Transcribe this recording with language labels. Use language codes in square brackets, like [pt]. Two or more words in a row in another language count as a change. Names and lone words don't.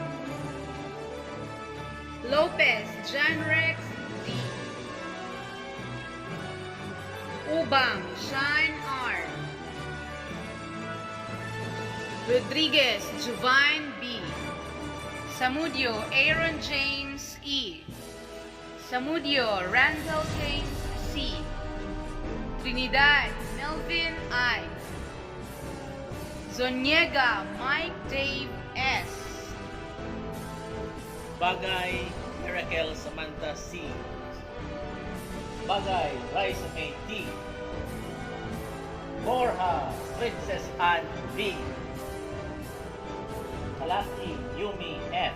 [en] Lopez John Rex D. Ubang Shine R. Rodriguez Jovine B. Samudio Aaron James E. Samudio Randall James C. Trinidad Melvin I. Zoniega Mike Dave S. Bagay Miracle Samantha C. Bagay Raisa May D. Borja Princess Anne B. Kalaki Yumi F.